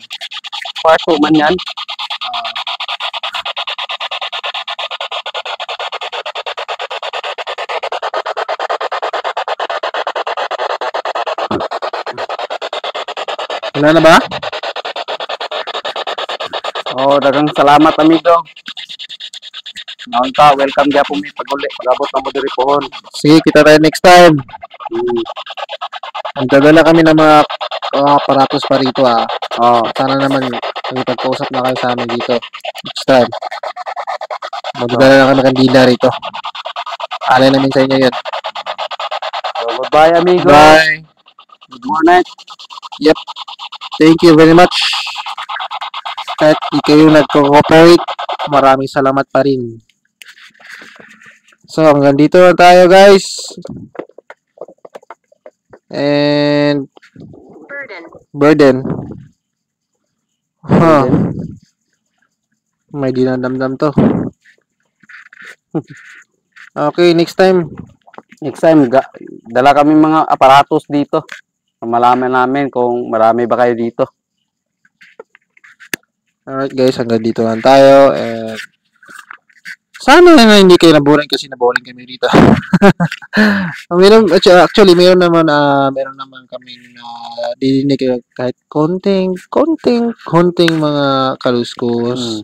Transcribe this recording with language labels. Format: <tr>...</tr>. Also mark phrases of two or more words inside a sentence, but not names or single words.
<tl>Part 2 man yan. Wala na ba? Oh,</tl> <ceb>dagang salamat amigo. Naon ka, welcome gyapon mi pag-uli. Pag-abot na mo diri pohon.</ceb> <tl>Sige, kita tayo</tl> <en>next time. Hmm.</en> <tl>Magdadala kami ng mga aparatos pa rito Oh, Sana naman magpag-usap na kayo sa amin dito.</tl> <en>Next time.</en> <tl>Magdadala na kami kandila rito. Alay namin sa inyo yun.</tl> <en>so goodbye amigo. Bye! Good morning. Thank you very much.</en> <tl>Kahit di kayo nag-cooperate, maraming salamat pa rin. So, hanggang dito na tayo guys.</tl> <en>And Burden.</en> <tl>Huh. May dinadamdam to.</tl> <en>Okay, next time. Next time,</en> <tl>dala kami mga aparatos dito. Malaman namin kung marami ba kayo dito.</tl> <en>Alright guys,</en> <tl>hanggang dito lang tayo. And sana na hindi kayo naboring kasi naboring kami dito. Actually, meron naman kami na didinig kahit konting mga kaluskos.</tl>